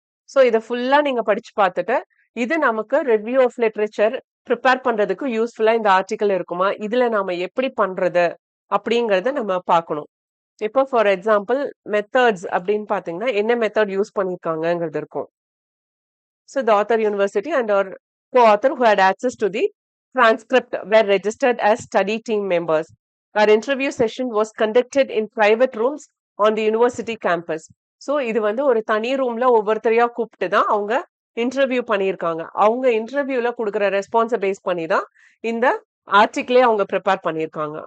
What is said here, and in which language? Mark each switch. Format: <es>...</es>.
<ta>So இதை ஃபுல்லா நீங்க படிச்சு பார்த்துட்டு இது நமக்கு ரிவ்யூ ஆஃப் லிட்ரேச்சர் ப்ரிப்பேர் பண்றதுக்கு யூஸ்ஃபுல்லா இந்த ஆர்டிக்கல் இருக்குமா, இதுல நாம எப்படி பண்றது அப்படிங்கறத நம்ம பார்க்கணும். இப்போ ஃபார் எக்ஸாம்பிள் மெத்தட்ஸ் அப்படின்னு பாத்தீங்கன்னா என்ன மெத்தட் யூஸ் பண்ணிருக்காங்கிறது இருக்கும்.</ta> <en>So the author university and our co-author who had access to the transcript were registered as study team members. Our interview session was conducted in private rooms on the university campus.</en> <ta>So இது வந்து ஒரு தனி ரூம்ல ஒவ்வொருத்தரையா கூப்பிட்டு தான் அவங்க interview பண்ணியிருக்காங்க. அவங்க இன்டர்வியூல கொடுக்குற ரெஸ்பான்ஸை பேஸ் பண்ணி தான் இந்த ஆர்டிக்கிளே அவங்க ப்ரிப்பேர் பண்ணியிருக்காங்க.</ta>